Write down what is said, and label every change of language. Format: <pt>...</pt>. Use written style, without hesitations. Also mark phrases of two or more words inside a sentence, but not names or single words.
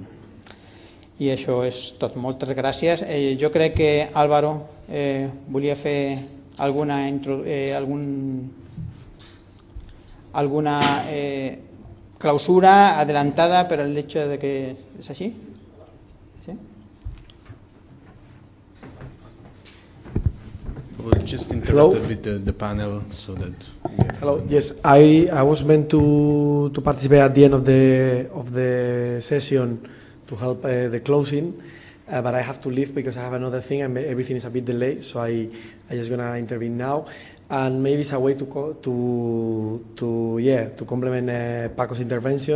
<ca>I això és tot. Moltes gràcies. Jo crec que Alvaro volia fer alguna clausura adelantada per</ca> <es>el hecho de que</es> <ca>és així. ¿Sí?</ca> <en>We'll just interrupt a bit the panel so that. Hello. Yes, I was meant to participate at the end of the session to help the closing, but I have to leave because I have another thing and everything is a bit delayed, so I just gonna intervene now, and maybe it's a way to complement Paco's intervention.</en>